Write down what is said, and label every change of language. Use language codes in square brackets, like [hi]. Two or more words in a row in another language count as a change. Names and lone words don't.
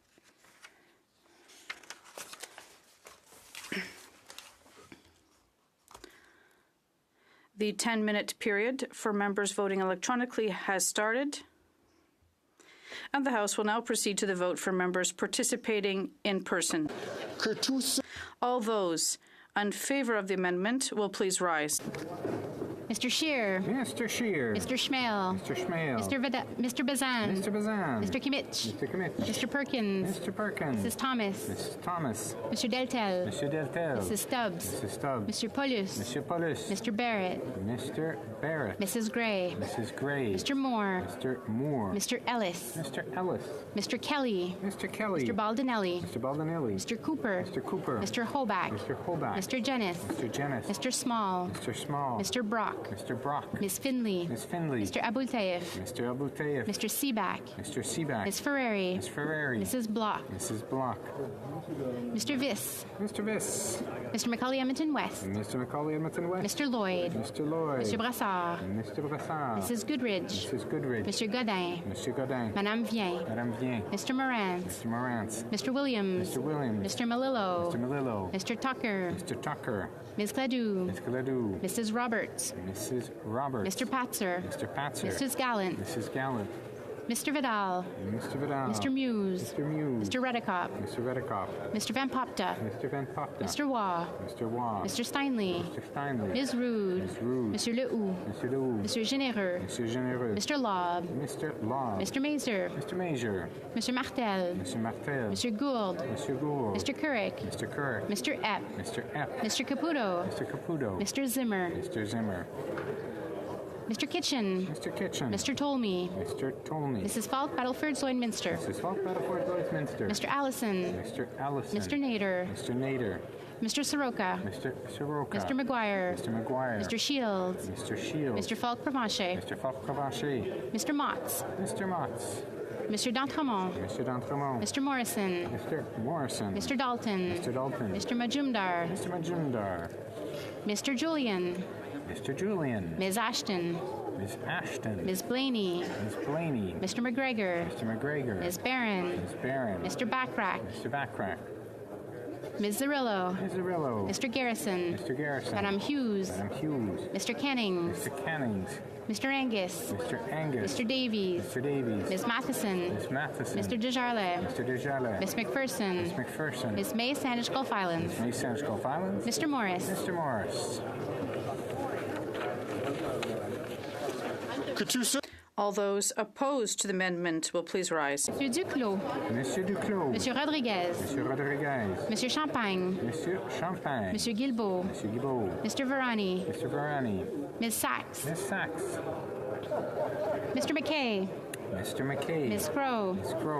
[en] The 10-minute period for members voting electronically has started, and the House will now proceed to the vote for members participating in person. All those in favor of the amendment will please rise. Mr. Scheer. Mr. Scheer. Mr. Schmale. Mr. Schmale. Mr. Bazan. Mr. Bazan. Mr. Kimmich. Mr. Kimmich. Mr. Perkins. Mr. Perkins. Mrs. Thomas. Mrs. Thomas. Mr. Deltel. Mr. Deltel. Mrs. Stubbs. Mrs. Stubbs. Mr. Paulus. Mr. Paulus. Mr. Barrett. Mr. Barrett. Mrs. Gray. Mrs. Gray. Mr. Moore. Mr. Moore. Mr. Ellis. Mr. Ellis. Mr. Kelly. Mr. Kelly. Mr. Baldinelli. Mr. Baldinelli. Mr. Cooper. Mr. Cooper. Mr. Hoback. Mr. Hoback. Mr. Jennis. Mr. Jennis. Mr. Small. Mr. Small. Mr. Brock. Mr. Brock. Ms. Finley. Ms. Finley. Mr. Abultayev. Mr. Abultayev. Mr. Seaback. Mr. Seaback. Ms. Ferrari. Ms. Ferrari. Mrs. Block. Mrs. Block. Mr. Viss. Mr. Viss. Mr. Macaulay Edmonton West. Mr. Macaulay Edmonton West. Mr. Lloyd. Mr. Lloyd. Mr. Brassard. Mr. Brassard. Mrs. Goodridge. Mrs. Goodridge. Mr. Godin. Mr. Godin. Madame Vien. Madame Vien. Mr. Morant. Mr. Morant. Mr. Williams. Mr. Williams. Mr. Malillo. Mr. Malillo. Mr. Tucker. Mr. Tucker. Ms. Gladue. Ms. Gladue. Mrs. Roberts. Mrs. Roberts. Mr. Patzer. Mr. Patzer. Mrs. Gallant. Mrs. Gallant. Mr. Vidal. Mr. Vidal. Mr. Muse. Mr. Muse. Mr. Redekop. Mr. Redekop. Mr. Van Popta. Mr. Van Popta. Mr. Waugh. Mr. Waugh. Mr. Steinley. Mr. Steinley. Ms. Rude. Ms. Rude. Mr. Lehoux. Mr. Lehoux. Mr. Généreux. Mr. Généreux. Mr. Lobb. Mr. Lobb. Mr. Mazer. Mr. Major. Mr. Martel. Mr. Martel. Mr. Gould. Mr. Gould. Mr. Couric. Mr. Couric. Mr. Epp. Mr. Epp. Mr. Caputo. Mr. Caputo. Mr. Zimmer. Mr. Zimmer. Mr. Kitchen. Mr. Kitchen. Mr. Tolmie. Mr. Tolmie. Mrs. Falk, Battleford, Lloydminster. Mrs. Falk, Battleford, Lloydminster. Mr. Allison. Mr. Allison. Mr. Nader. Mr. Nader. Mr. Soroka. Mr. Soroka. Mr. McGuire. Mr. McGuire. Mr. Shields. Mr. Shields. Mr. Falk Provencher. Mr. Falk Provencher. Mr. Motts. Mr. Motts. Mr. D'Entremont. Mr. D'Entremont. Mr. Morrison. Mr. Morrison. Mr. Dalton. Mr. Dalton. Mr. Majumdar. Mr. Majumdar. Mr. Julian. Mr. Julian. Ms. Ashton. Ms. Ashton. Ms. Blaney. Ms. Blaney. Mr. McGregor. Mr. McGregor. Ms. Barron. Ms. Barron. Mr. Backrack. Mr. Backrack. Ms. Zarillo. Ms. Zarillo. Mr. Garrison. Mr. Garrison. Madam Hughes. Madam Hughes. Mr. Cannings. Mr. Cannings. Mr. Angus. Mr. Angus. Mr. Davies. Mr. Davies. Ms. Matheson. Ms. Matheson. Mr. Desjardins. Mr. Desjardins. Ms. McPherson. Ms. McPherson. Ms. May Sandwich Gulf Islands. Ms. Sandwich Gulf Islands. Mr. Morris. Mr. Morris. All those opposed to the amendment will please rise. Monsieur Duclos. Monsieur Duclos. Monsieur Rodriguez. Monsieur Rodriguez. Monsieur Champagne. Monsieur Champagne. Monsieur Guilbeault. Monsieur Guilbeault. Mr. Varani. Mr. Varani. Ms. Sachs. Ms. Sachs. Mr. McKay. Mr. McKay. Ms. Crow. Ms. Crow.